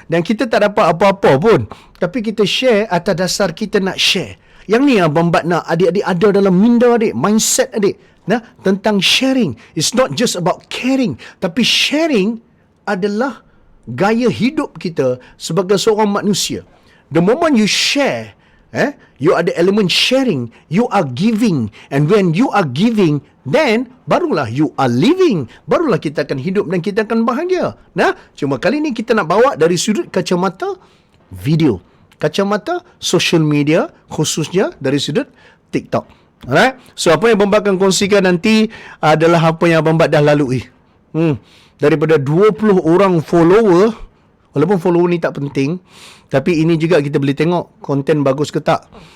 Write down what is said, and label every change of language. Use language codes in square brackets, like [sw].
[ms] Dan kita tak dapat apa-apa pun, tapi kita share atas dasar kita nak share. Yang ni Abang Bak nak adik-adik ada dalam minda adik, mindset adik, tentang sharing. [en] It's not just about caring, [ms] tapi sharing adalah gaya hidup kita sebagai seorang manusia. [en] The moment you share, you ada elemen sharing, you are giving. And when you are giving, then [ms] barulah [en] you are living. [ms] Barulah kita akan hidup dan kita akan bahagia. Cuma kali ni kita nak bawa dari sudut kacamata video, kacamata social media, khususnya dari sudut TikTok. [en] Alright? [ms] So apa yang Abang Bak akan kongsikan nanti adalah apa yang Abang Bak dah lalui. Daripada 20 orang follower, walaupun follower ni tak penting, tapi ini juga kita boleh tengok konten bagus ke tak.